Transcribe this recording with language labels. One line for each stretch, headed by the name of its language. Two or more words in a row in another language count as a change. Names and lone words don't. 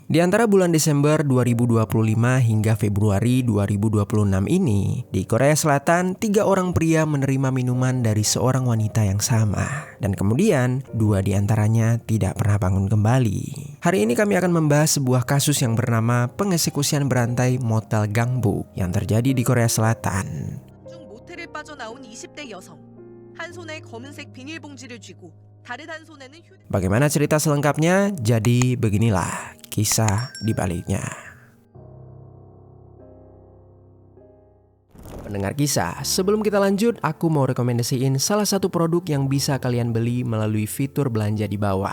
Indonesian: Di antara bulan Desember 2025 hingga Februari 2026 ini, di Korea Selatan, 3 orang pria menerima minuman dari seorang wanita yang sama. Dan kemudian, 2 di antaranya tidak pernah bangun kembali. Hari ini kami akan membahas sebuah kasus yang bernama pengeksekusian berantai motel gangbuk yang terjadi di Korea Selatan.
Korean: 모텔을 빠져나온 20대 여성. 한 손에 검은색 비닐봉지를 쥐고 다른 한 손에는
Indonesian: Bagaimana cerita selengkapnya? Jadi beginilah kisah di baliknya. Pendengar kisah, sebelum kita lanjut, aku mau rekomendasiin salah satu produk yang bisa kalian beli melalui fitur belanja di bawah.